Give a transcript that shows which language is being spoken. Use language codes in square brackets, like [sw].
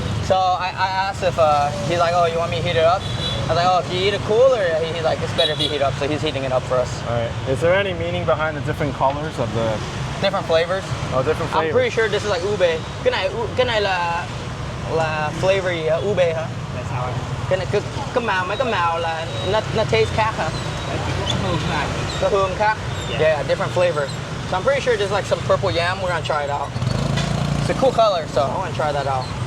[en] So I asked if he's like, oh, you want me to heat it up? I was like, oh, if you eat it cool, or he's like, it's better if you heat it up. So he's heating it up for us. All right. Is there any meaning behind the different colors of the? Different flavors. Oh, different flavors. I'm pretty sure this is like ube. [vi] Cái này là flavor gì hả? Ube hả? Là sao anh? Cái màu, mấy cái màu là nó taste khác hả? Cái hương khác. [en] Yeah, different flavor. So I'm pretty sure there's like some purple yam. We're gonna try it out. It's a cool color, so I want to try that out.